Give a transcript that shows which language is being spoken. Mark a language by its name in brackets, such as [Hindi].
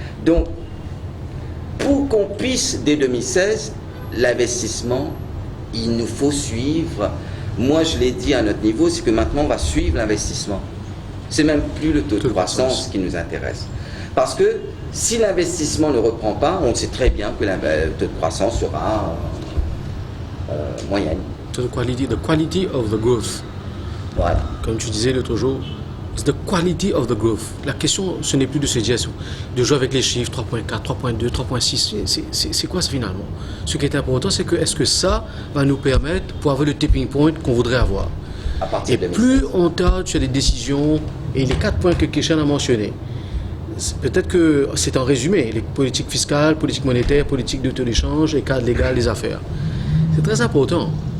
[French] Donc, pour qu'on puisse, dès 2016, l'investissement, il nous faut suivre. Moi, je l'ai dit à notre niveau, c'est que maintenant, on va suivre l'investissement. C'est même plus le taux de croissance qui nous intéresse. Parce que si l'investissement ne reprend pas, on sait très bien que le taux de croissance sera moyenne. [English] The quality of the growth. [French] Voilà. Comme tu disais l'autre jour, [English] it's the quality of the growth. [French] La question, ce n'est plus de se dire, de jouer avec les chiffres 3.4, 3.2, 3.6. C'est quoi ça finalement? Ce qui est important, c'est que est-ce que ça va nous permettre pour avoir le tipping point qu'on voudrait avoir? Et plus on tarde sur les décisions et les 4 points que Keshan a mentionnés, peut-être que c'est en résumé, les politiques fiscales, politiques monétaires, politiques de taux d'échange, les cadres légaux, les affaires. C'est très important.